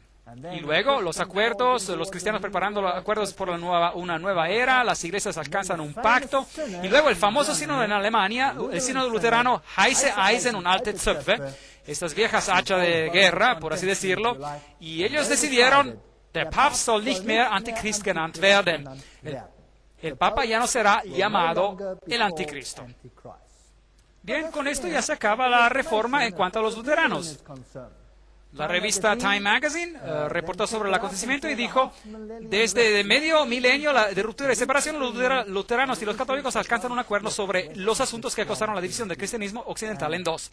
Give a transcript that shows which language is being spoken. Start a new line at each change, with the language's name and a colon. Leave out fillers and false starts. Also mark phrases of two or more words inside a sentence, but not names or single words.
Spanish: Y luego los acuerdos, los cristianos preparando los acuerdos por una nueva era, las iglesias alcanzan un pacto, y luego el famoso sínodo en Alemania, el sínodo luterano
German: Heise Eisen und alte Zöpfe,
Spanish: estas viejas hachas de guerra, por así decirlo, y ellos decidieron,
German: der Papst soll nicht mehr Antichrist genannt werden.
Spanish: El Papa ya no será llamado el Anticristo. Bien, con esto ya se acaba la reforma en cuanto a los luteranos. La revista Time Magazine reportó sobre el acontecimiento y dijo, desde medio milenio de ruptura y separación, los luteranos y los católicos alcanzan un acuerdo sobre los asuntos que causaron la división del cristianismo occidental en dos.